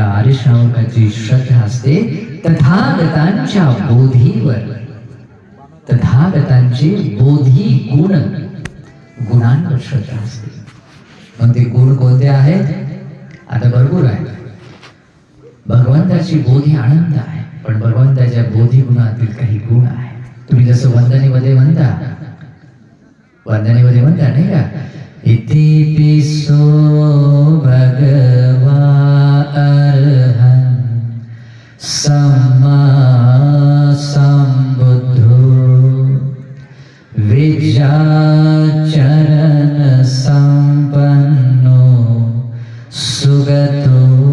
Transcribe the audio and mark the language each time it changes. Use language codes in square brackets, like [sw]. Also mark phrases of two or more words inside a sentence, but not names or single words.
[mr] आर्य श्रावकाची श्रद्धा असते तथागतांच्या बोधीवर, तथागतांचे बोधी गुणांवर श्रद्धा असते. मग ते गुण कोणते आहेत? आता भरपूर आहे. भगवंताची बोधी आनंद आहे, पण भगवंताच्या बोधी गुणातील काही गुण आहे. तुम्ही जसं वंदनेमध्ये म्हणता नाही का, [pi] इति पिसो भगवा अर्हं सम्मा संबुद्धो विद्याचरण संपन्नो सुगतो